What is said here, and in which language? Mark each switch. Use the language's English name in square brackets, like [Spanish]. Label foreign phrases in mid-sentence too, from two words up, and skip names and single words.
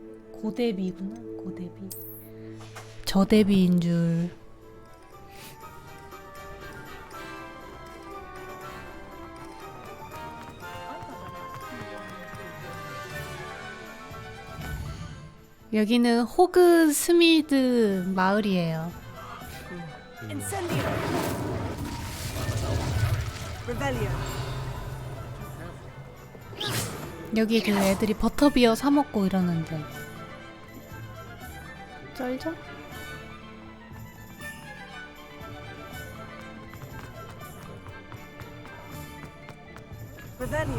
[Korean] 고대비. 저 대비인 줄. 여기는 호그 스미드 마을이에요. [Latin] Incendio. Revelio. [Korean] 여기 그 애들이 버터비어 사 먹고 이러는데. 쩔죠? [Latin] Revelio.